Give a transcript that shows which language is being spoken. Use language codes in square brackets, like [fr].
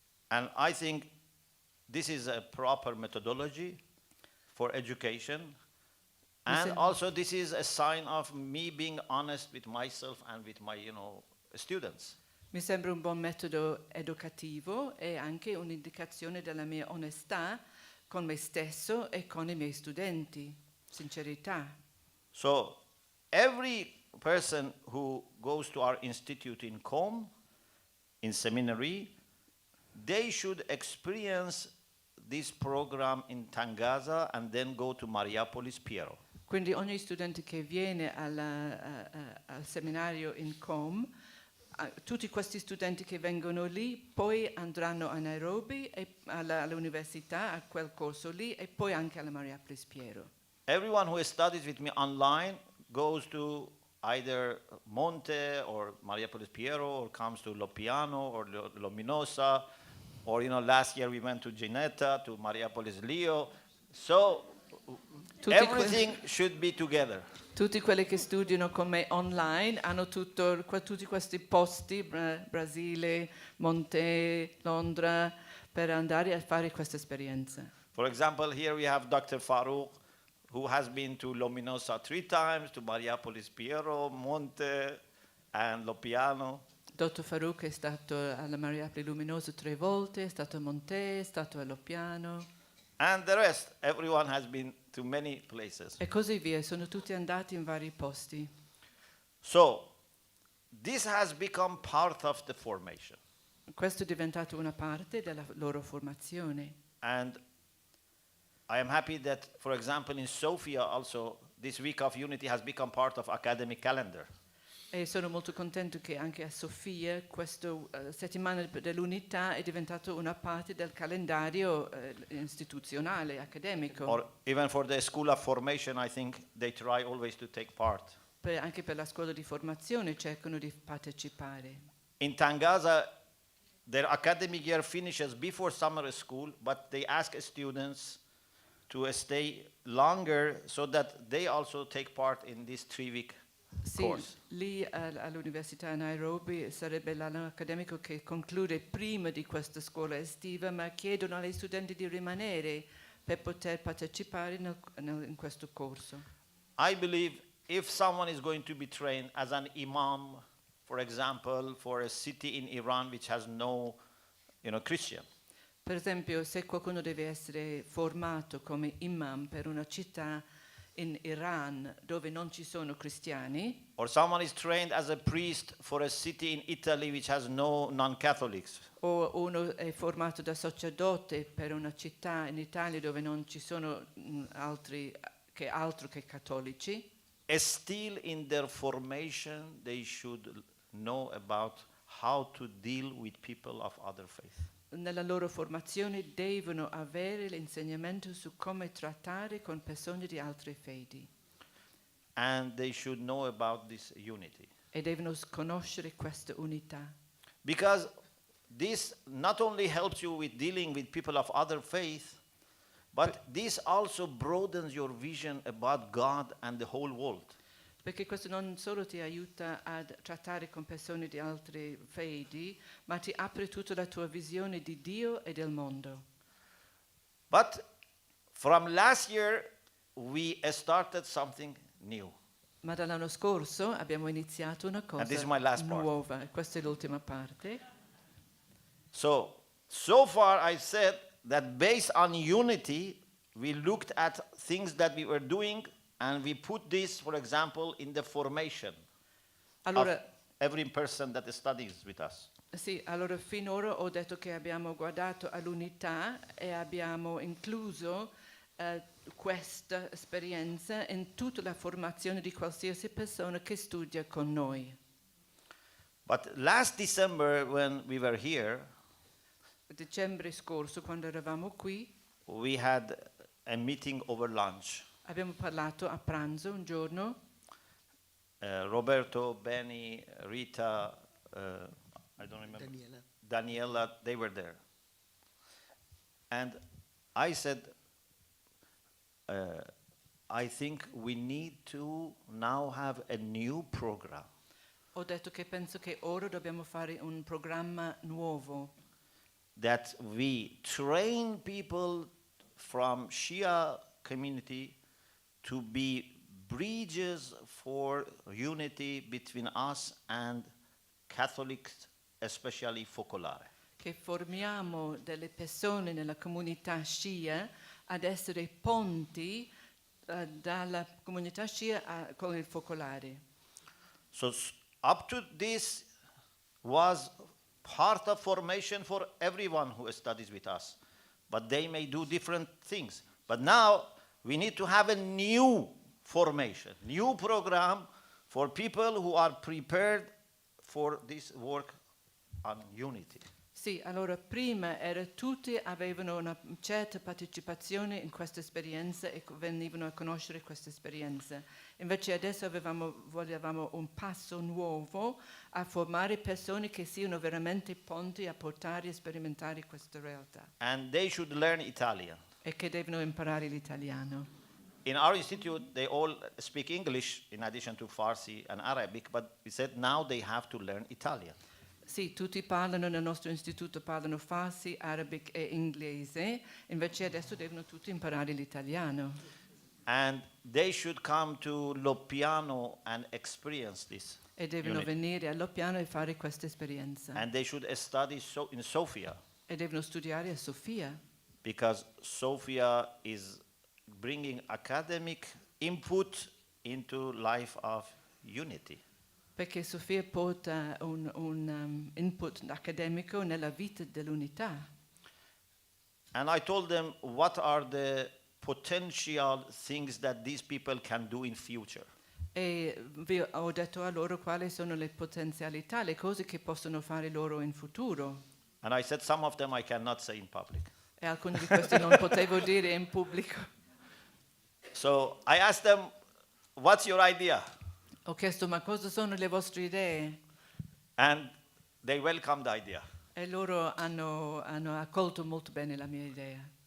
[en] And I think this is a proper methodology for education. And also this is a sign of me being honest with myself and with my, students. [it] Mi sembra un buon metodo educativo e anche un'indicazione della mia onestà con me stesso e con i miei studenti, sincerità. [en] So every person who goes to our institute in Com, in seminary, they should experience this program in Tangaza and then go to Mariapolis Piero. [it] Quindi ogni studente che viene al seminario in Com, tutti questi studenti che vengono lì poi andranno a Nairobi e all'università, a quel corso lì, e poi anche alla Mariapolis Piero. [en] Everyone who studies with me online goes to either Monte or Mariapolis Piero or comes to Loppiano or Luminosa, or last year we went to Ginetta, to Mariapolis Leo. So everything should be together. [it] Tutti quelli che studiano con me online hanno tutti questi posti, Brasile, Monte, Londra, per andare a fare questa esperienza. [en] For example, here we have Dr. Farouk, who has been to Luminosa 3 times, to Mariapolis Piero, Monte, and Loppiano. [it] Dottor Farouk è stato alla Mariapolis Luminosa 3 volte, è stato a Monte, è stato a Loppiano. [en] And the rest, everyone has been to many places. [it] E così via, sono tutti andati in vari posti. [en] So, this has become part of the formation. [it] Questo è diventato una parte della loro formazione. [en] And I am happy that, for example, in Sophia also, this Week of Unity has become part of academic calendar. [it] E sono molto contento che anche a Sofia questa settimana dell'unità è diventato una parte del calendario istituzionale, accademico. [en] Or even for the School of Formation, I think they try always to take part. [it] Anche per la scuola di formazione cercano di partecipare. [en] In Tangaza, their academic year finishes before summer school, but they ask students to stay longer so that they also take part in this 3-week [it] Sì, [en] course. [it] lì all'Università Nairobi sarebbe l'anno accademico che conclude prima di questa scuola estiva, ma chiedono agli studenti di rimanere per poter partecipare in questo corso. [en] I believe if someone is going to be trained as an imam, for example, for a city in Iran which has no, Christian, [it] Per esempio, se qualcuno deve essere formato come imam per una città in Iran dove non ci sono cristiani, [en] or someone is trained as a priest for a city in Italy which has no non-Catholics, [it] o uno è formato da sacerdote per una città in Italia dove non ci sono altro che cattolici, [en] still in their formation they should know about how to deal with people of other faith. [it] nella loro formazione devono avere l'insegnamento su come trattare con persone di altre fedi [en] And they should know about this unity. [it] e devono conoscere questa unità. [en] Because this not only helps you with dealing with people of other faith, but this also broadens your vision about God and the whole world. [it] Perché questo non solo ti aiuta a trattare con persone di altre fedi, ma ti apre tutta la tua visione di Dio e del mondo. [en] But from last year, we started something new. [it] Ma dall'anno scorso abbiamo iniziato una [en] And this is [it] cosa [en] my last part. [it] nuova, e questa è l'ultima parte. [en] So far I said that based on unity, we looked at things that we were doing and we put this, for example, in the formation [it] Allora, [en] of every person that studies with us. [it] sì, allora finora ho detto che abbiamo guardato all'unità e abbiamo incluso questa esperienza in tutta la formazione di qualsiasi persona che studia con noi. [en] But last December, when we were here, [it] Dicembre scorso, quando eravamo qui, [en] we had a meeting over lunch. [it] abbiamo parlato a pranzo un giorno. [en] Roberto, Benny, Rita, I don't remember, Daniela, they were there. And I said, I think we need to now have a new program. [it] Ho detto che penso che ora dobbiamo fare un programma nuovo, [en] That we train people from Shia community to be bridges for unity between us and Catholics, especially Focolare. [it] che formiamo delle persone nella comunità Shia ad essere ponti dalla comunità Shia con il focolare. [en] So up to this was part of formation for everyone who studies with us, but they may do different things. But now we need to have a new formation, new program for people who are prepared for this work on unity. [it] Sì, allora prima tutti avevano una certa partecipazione in questa esperienza e venivano a conoscere questa esperienza. Invece adesso volevamo un passo nuovo a formare persone che siano veramente ponti a portare e sperimentare questa realtà [en] And they should learn Italian. [it] e che devono imparare l'italiano. [en] In our institute, they all speak English in addition to Farsi and Arabic, but we said now they have to learn Italian. [it] Sì, tutti parlano nel nostro istituto, parlano farsi, arabic e inglese, invece adesso devono tutti imparare l'italiano. [en] And they should come to Loppiano and experience this. [it] E devono [en] unity. [it] venire a Loppiano e fare questa esperienza. [en] And they should study in Sophia, [it] E devono studiare a Sofia, [en] because Sophia is bringing academic input into life of unity. [it] perché Sofia porta un input accademico nella vita dell'unità. [en] And I told them what are the potential things that these people can do in future. [it] E ho detto a loro quali sono le potenzialità, le cose che possono fare loro in futuro. [en] And I said some of them I cannot say in public. [it] E alcuni di questi non potevo dire in pubblico. [en] So I asked them, what's your idea? [it] Ho chiesto, ma cosa sono le vostre idee? [en] And they welcomed the idea. [it] E loro hanno accolto molto bene la mia idea.